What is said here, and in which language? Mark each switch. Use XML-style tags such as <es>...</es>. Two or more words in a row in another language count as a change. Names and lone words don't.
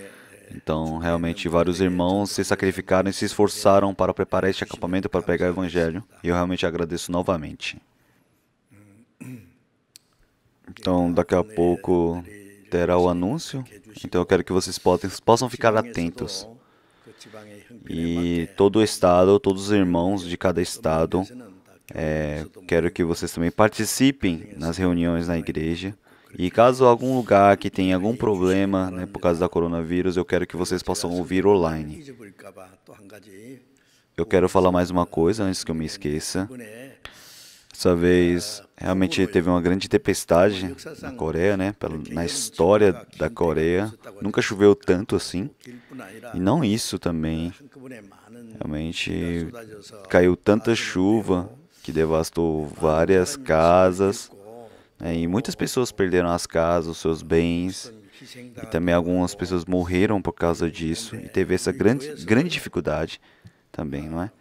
<pt>Então, realmente, vários irmãos se sacrificaram e se esforçaram para preparar este acampamento para pregar o Evangelho. E eu realmente agradeço novamente. Então, daqui a pouco terá o anúncio. Então, eu quero que vocês possam ficar atentos.</pt> <ko>그 지방의 형편에</ko> <pt>E todo o estado, todos os irmãos de cada estado, quero que vocês também participem nas reuniões na igreja. E caso algum lugar que tenha algum problema, né, por causa da coronavírus, eu quero que vocês possam ouvir online.</pt> <ko>잊어버릴까 봐 또 한 가지</ko> <pt>Eu quero falar mais uma coisa antes que eu me esqueça.</pt> <ko>이번에</ko> <pt>Dessa vez, realmente teve uma grande tempestade na Coreia, né? Na história da Coreia. Nunca choveu tanto assim.</pt> <ko>길뿐 아니라</ko> <pt>E não isso também.</pt> <ko>한꺼번에 많은</ko> <pt>Realmente caiu tanta chuva que devastou várias casas. E muitas pessoas perderam as casas, os seus bens. E também algumas pessoas morreram por causa disso. E teve essa grande dificuldade também, não é?</pt>